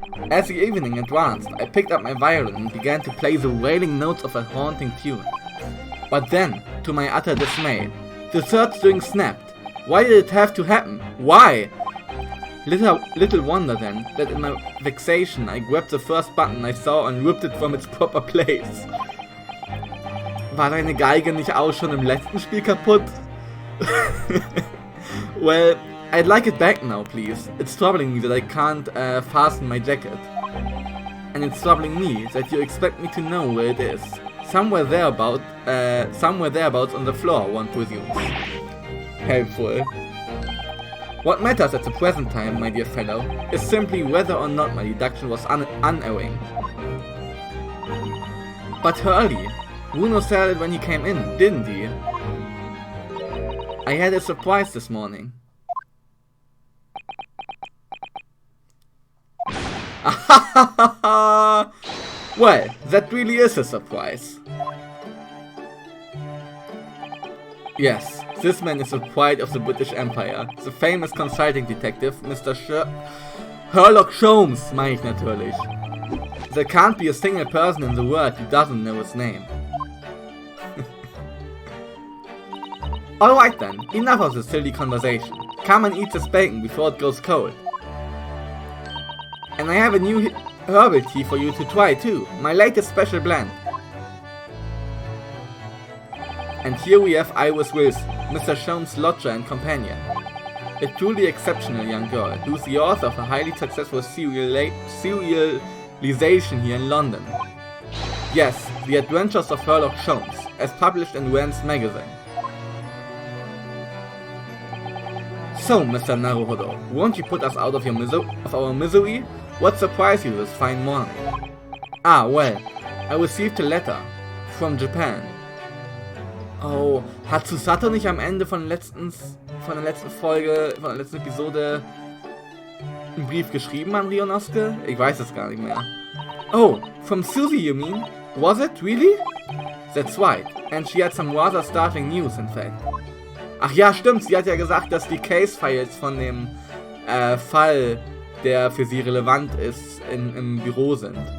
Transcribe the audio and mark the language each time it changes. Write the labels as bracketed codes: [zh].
[en] As the evening advanced, I picked up my violin and began to play the wailing notes of a haunting tune. But then, to my utter dismay, the third string snapped. Why did it have to happen? Why? Little wonder then, that in my vexation I grabbed the first button I saw and ripped it from its proper place. [de] War deine Geige nicht auch schon im letzten Spiel kaputt? [en] Well, I'd like it back now, please. It's troubling me that I can't fasten my jacket. And it's troubling me that you expect me to know where it is. Somewhere thereabouts on the floor, one presumes. Helpful. What matters at the present time, my dear fellow, is simply whether or not my deduction was unerring. But Hurley, Bruno said it when he came in, didn't he? I had a surprise this morning. Well, that really is a surprise. Yes, this man is the pride of the British Empire. The famous consulting detective, Mr. [de] Sherlock Holmes, meine ich natürlich. [en] There can't be a single person in the world who doesn't know his name. Alright then, enough of this silly conversation. Come and eat this bacon before it goes cold. And I have a new herbal tea for you to try too, my latest special blend. And here we have Iris Wilson, Mr. Sholmes' lodger and companion. A truly exceptional young girl, who's the author of a highly successful serialization here in London. Yes, The Adventures of Sherlock Holmes, as published in Rand's magazine. So, Mr. Naruhodo, won't you put us out of our misery? What surprised you this fine morning? Ah, well, I received a letter from Japan. [de] Oh, hat Susato nicht am Ende von der letzten Episode einen Brief geschrieben an Rionosuke? Ich weiß es gar nicht mehr. [en] Oh, from Susie you mean? Was it, really? That's right, and she had some rather startling news in fact. [de] Ach ja, stimmt, sie hat ja gesagt, dass die Case-Files von dem Fall, der für sie relevant ist, im Büro sind.